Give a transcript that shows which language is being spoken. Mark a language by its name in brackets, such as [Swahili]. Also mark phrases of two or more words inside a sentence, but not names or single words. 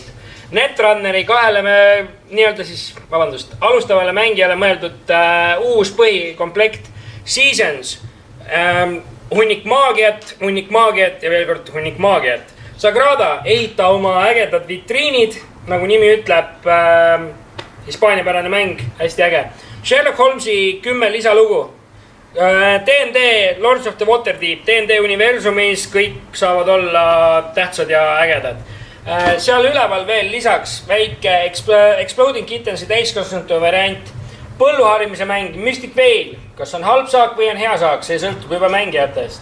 [Estonian] Netrunneri alustavale mängijale mõeldud uus põhikomplekt Seasons, hunnik maagiat ja veel kord hunnik maagiat. Sagrada, ehita oma ägedad vitriinid, nagu nimi ütleb, hispaaniapärane mäng, hästi äge. Sherlock Holmesi 10 lisalugu. D&D, Lords of the Waterdeep, D&D universumis kõik saavad olla tähtsad ja ägedad. Seal üleval veel lisaks väike Exploding Kittensi täiskasvanute variant, põlluharimise mäng, Mystic Veil, kas on halb saak või on hea saak, see sõltub juba mängijatest.